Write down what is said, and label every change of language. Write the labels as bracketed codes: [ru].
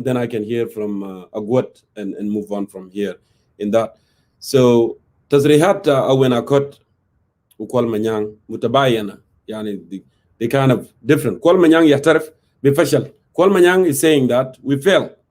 [en] Then I can hear from Agwat and move on from here in that. So, [ar] تصريحات أويناكوت وكل منيان متباينة يعني [en] they kind of different. [ar] كل منيان يعترف بفشل. [en] كل منيان is saying that we fail.